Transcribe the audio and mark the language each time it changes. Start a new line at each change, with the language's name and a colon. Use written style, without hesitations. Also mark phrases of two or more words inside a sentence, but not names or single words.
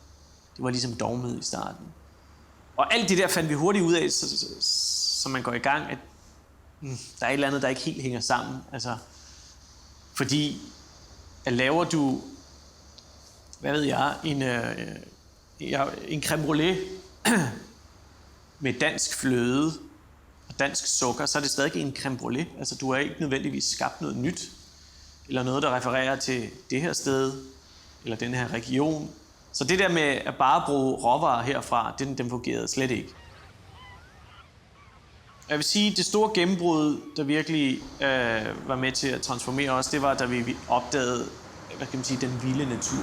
Danish: Det var ligesom dogmet i starten. Og alt det der fandt vi hurtigt ud af, så man går i gang, at der er et eller andet, der ikke helt hænger sammen. Altså, fordi at laver du, hvad ved jeg, en crème brûlée med dansk fløde og dansk sukker, så er det stadig en crème brûlée. Altså, du har ikke nødvendigvis skabt noget nyt, eller noget, der refererer til det her sted, eller den her region. Så det der med at bare bruge råvarer herfra, den fungerede slet ikke. Jeg vil sige, at det store gennembrud, der virkelig var med til at transformere os, det var, da vi opdagede, hvad kan man sige, den vilde natur.